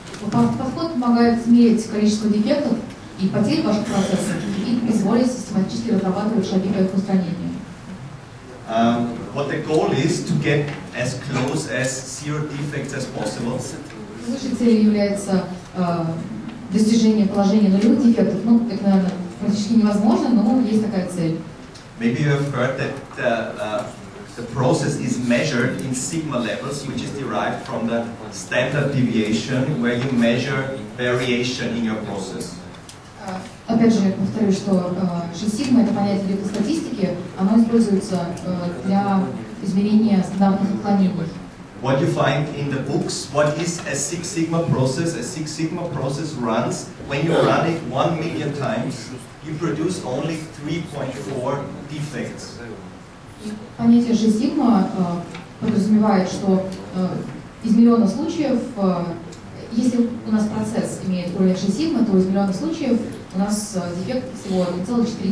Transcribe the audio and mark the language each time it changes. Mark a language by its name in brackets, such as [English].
[Russian] Подход помогает измерить количество дефектов и потерь ваших процессов и позволить систематически разрабатывать шаги по их устранению. [English] What the goal is to get as close as zero defects as possible. [Russian] Высшей целью является достижение положения нулевых дефектов. Ну, это, наверное, практически невозможно, но есть такая цель. [English] Maybe you have heard that the process is measured in sigma levels, which is derived from the standard deviation, where you measure variation in your process. [Russian] Опять же, я повторю, что 6 сигма — это понятие либо статистики, оно используется для измерения стандартных отклонений. [English] What you find in the books, what is a Six Sigma process? A Six Sigma process runs, when you run it 1 million times, you produce only 3.4 defects. [Russian] Понятие 6 сигма подразумевает, что из миллиона случаев, если у нас процесс имеет уровень 6 сигма, то из миллиона случаев у нас дефект всего 1,4.